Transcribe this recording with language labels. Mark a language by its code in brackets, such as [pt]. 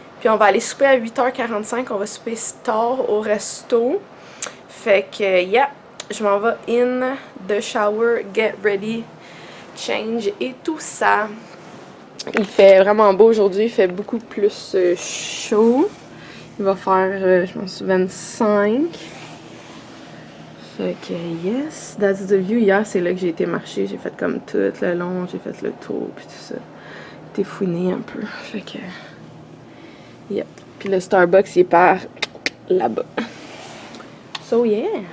[fr] Puis on va aller souper à 8h45, on va souper tard au resto. Fait que, yeah, je m'en vais [en] in the shower, get ready, change [fr] et tout ça. Il fait vraiment beau aujourd'hui, il fait beaucoup plus chaud. Il va faire, je pense, 25. Fait que, [en] yes, that's the view. [fr] Hier, c'est là que j'ai été marcher. J'ai fait comme tout le long, j'ai fait le tour, puis tout ça. J'ai été fouiner un peu. Fait que, yep. Puis le Starbucks, il est par là-bas. [en] So, yeah.